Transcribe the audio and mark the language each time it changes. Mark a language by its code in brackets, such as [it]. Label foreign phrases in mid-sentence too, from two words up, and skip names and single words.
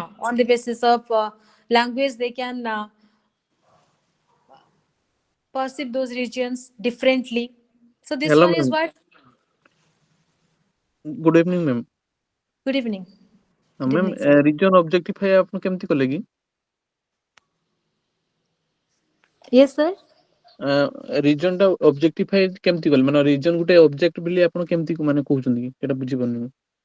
[en] on the basis of language they can perceive those regions differently. So this Hello, one is ma'am. what. Good evening, ma'am. Good evening. Good Ma'am, evening, sir. region objectify [or] ଆପଣ କେମିତି କଲେ କି? [en] Yes, sir. [or] region ଟା objectify କେମିତି କଲେ? ମାନେ region ଗୋଟେ object ବୋଲି ଆପଣ କେମିତି ମାନେ କହୁଛନ୍ତି କି? ସେଟା ବୁଝିପାରୁନି ମୁଁ।